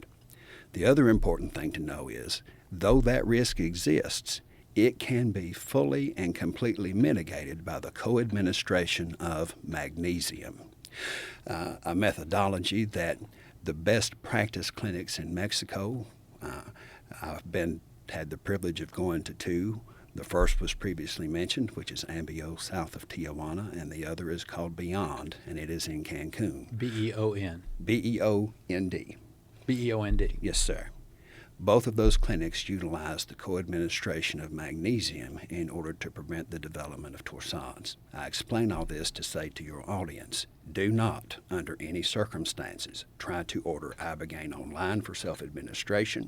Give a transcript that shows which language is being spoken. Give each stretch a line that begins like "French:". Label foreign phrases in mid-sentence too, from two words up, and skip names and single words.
English: The other important thing to know is, though that risk exists, it can be fully and completely mitigated by the co-administration of magnesium, a methodology that the best practice clinics in Mexico, I've had the privilege of going to two. The first was previously mentioned, which is Ambio south of Tijuana, and the other is called Beyond, and it is in Cancun. B-E-O-N. B-E-O-N-D. B-E-O-N-D. Yes, sir. Both of those clinics utilize the co-administration of magnesium in order to prevent the development of torsades. I explain all this to say to your audience, do not, under any circumstances, try to order Ibogaine online for self-administration.